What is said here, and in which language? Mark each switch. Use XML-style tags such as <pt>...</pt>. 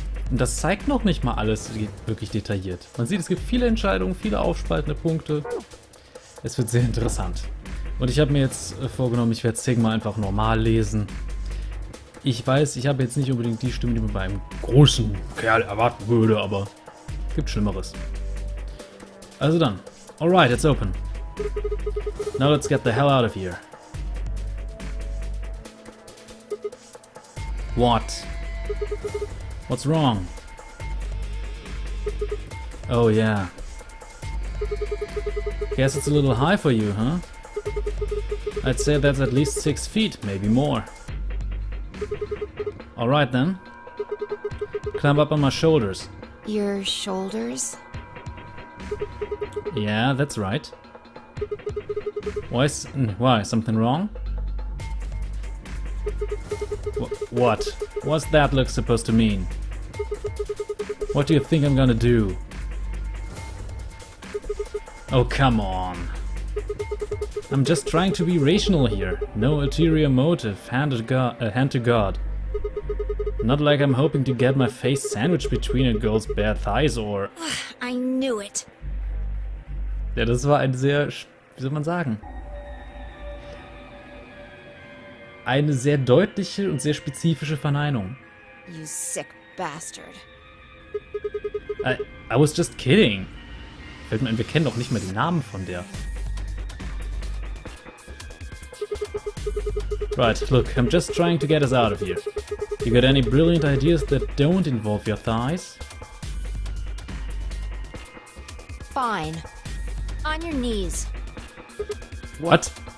<de>Und das zeigt noch nicht mal alles wirklich detailliert. Man sieht, es gibt viele Entscheidungen, viele aufspaltende Punkte. Es wird sehr interessant. Und ich habe mir jetzt vorgenommen, ich werde Sigma einfach normal lesen. Ich weiß, ich habe jetzt nicht unbedingt die Stimme, die man bei einem großen Kerl erwarten würde, aber es gibt Schlimmeres. Also dann.</de> <en>Alright, it's open. Now let's get the hell out of here. What? What's wrong? Oh yeah. Guess it's a little high for you, huh? I'd say that's at least 6 feet, maybe more. Alright then. Climb up on my shoulders. Your shoulders? Yeah, that's right. Why? Something wrong? What? What's that look supposed to mean? What do you think I'm gonna do? Oh, come on. I'm just trying to be rational here. No ulterior motive, hand to God. Not like I'm hoping to get my face sandwiched between a girl's bare thighs or... I knew it.</en> <de>Ja, das war ein sehr, wie soll man sagen? Eine sehr deutliche und sehr spezifische Verneinung.</de> <en>You sick bastard. I was just kidding.</en> <de>Fällt mir ein, wir kennen doch nicht mal die Namen von der.</de> <en>Right, look, I'm just trying to get us out of here. You got any brilliant ideas that don't involve your thighs? Fine. On your knees. What?</en>